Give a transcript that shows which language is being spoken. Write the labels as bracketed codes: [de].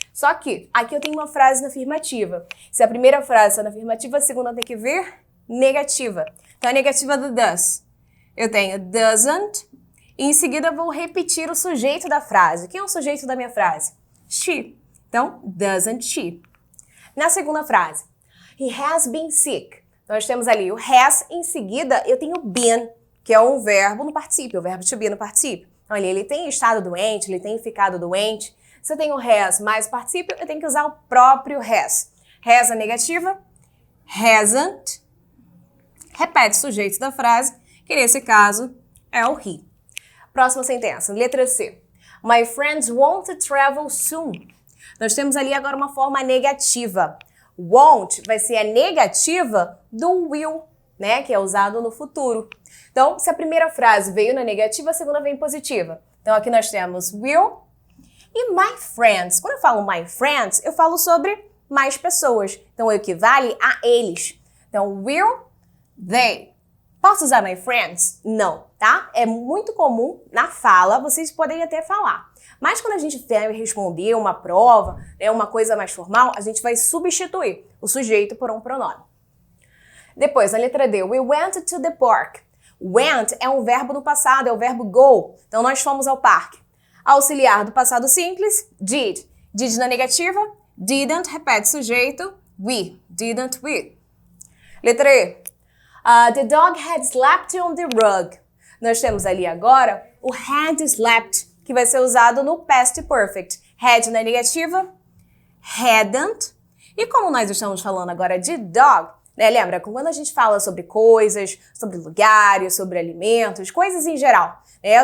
[pt] Só que aqui eu tenho uma frase na afirmativa. Se a primeira frase está na afirmativa, a segunda tem que vir negativa. Então a negativa do does. Eu tenho doesn't, e em seguida eu vou repetir o sujeito da frase. Quem é o sujeito da minha frase? She. Então, doesn't she. Na segunda frase, [en] he has been sick. [pt] Então, nós temos ali o has, em seguida eu tenho been, que é um verbo no particípio, o verbo to be no particípio. Então, ali ele tem estado doente, ele tem ficado doente. Se eu tenho has mais particípio, eu tenho que usar o próprio has. Has a negativa, hasn't, repete o sujeito da frase, que nesse caso é o he. Próxima sentença, letra C. [en] My friends want to travel soon. [pt] Nós temos ali agora uma forma negativa. Want vai ser a negativa do will, né? Que é usado no futuro. Então, se a primeira frase veio na negativa, a segunda vem positiva. Então, aqui nós temos will e my friends. Quando eu falo my friends, eu falo sobre mais pessoas. Então, equivale a eles. Então, will, they. Posso usar my friends? Não, tá? É muito comum na fala, vocês podem até falar. Mas quando a gente vai responder uma prova, uma coisa mais formal, a gente vai substituir o sujeito por um pronome. Depois, na letra D, [en] we went to the park. [pt] Went é um verbo no passado, é o verbo go. Então, nós fomos ao parque. Auxiliar do passado simples, did. Did na negativa, didn't, repete sujeito, we. Didn't we. Letra E. [en] The dog had slept on the rug. [pt] Nós temos ali agora o had slept, que vai ser usado no past perfect. Had na negativa, hadn't. E como nós estamos falando agora de dog, né? Lembra, quando a gente fala sobre coisas, sobre lugares, sobre alimentos, coisas em geral, né?